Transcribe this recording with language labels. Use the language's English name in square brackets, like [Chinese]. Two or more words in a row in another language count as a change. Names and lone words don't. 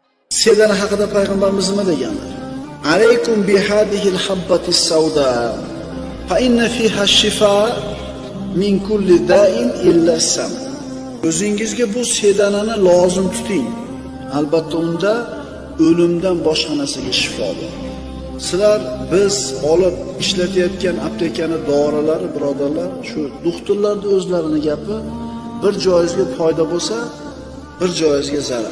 [Uzbek] Sedana haqida payg'ambarimiz nima deganlar? [Arabic] عليكم بهذه الحبة السوداء فإن فيها شفاء من كل داء إلا السام. [Uzbek] O'zingizga bu sedanani lozim tuting. Albatta unda o'limdan boshqa narsaga shifo bor. Sizlar biz olib ishlatayotgan aptekani dorilari birodarlar, shu doktorlarning o'zlarini gapi, bir joyingizga foyda bo'lsa, bir joyingizga zarar.